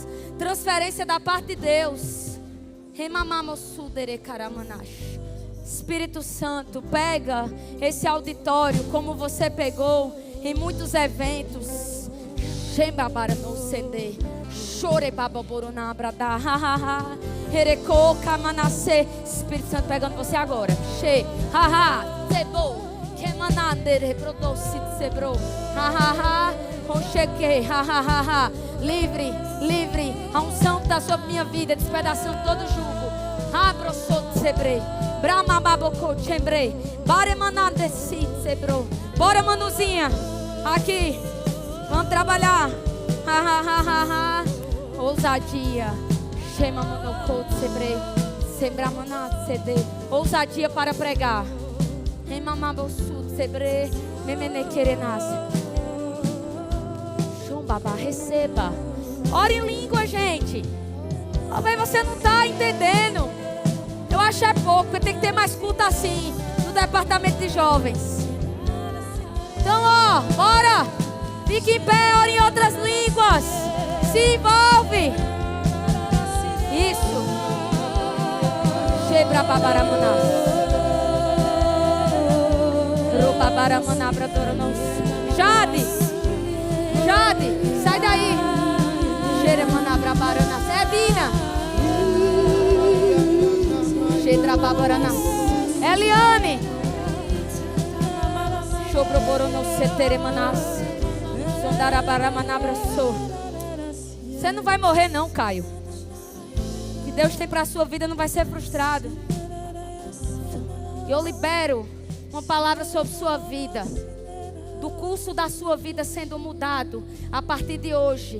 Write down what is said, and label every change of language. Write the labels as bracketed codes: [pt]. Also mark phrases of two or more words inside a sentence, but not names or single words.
[pt] Transferência da parte de Deus. Espírito Santo, pega esse auditório como você pegou em muitos eventos. Shembabara no sende. Chore bababorona brada. Ha ha ha. Hereco kamanase. Espírito Santo pegando você agora. She. Ha ha. Sebo. Kemanande reprodoce sebro. Ha ha ha. Rocheque. Ha ha ha ha. Livre, livre. A unção que está sobre minha vida, despedaçando todo jugo. Abro sot sebre. Brahma baboko chembre. Bare manande sit sebro. Bora, manuzinha. Aqui. Vamos trabalhar. Ha ha ha ha ha. Ousadia. Shema manoko sebre. Sembra manat cede. Ousadia para pregar. Remamabo sut sebre. Memene querenas. Baba, receba. Ora em língua, gente. Talvez você não está entendendo. Eu acho é pouco, porque tem que ter mais culto assim no departamento de jovens. Então, ó, bora. Fique em pé, ora em outras línguas. Se envolve. Isso. Shebra babaramanás. Robabaramanabra doronos. Jade. Jade, sai daí. Xeremanabra-barana. Edina. Xedrababarana. Eliane. Xobroboronoceteremanas. Sondarabaramanabra-so. Você não vai morrer não, Caio. O que Deus tem para a sua vida não vai ser frustrado. Eu libero uma palavra sobre sua vida. Do curso da sua vida sendo mudado a partir de hoje.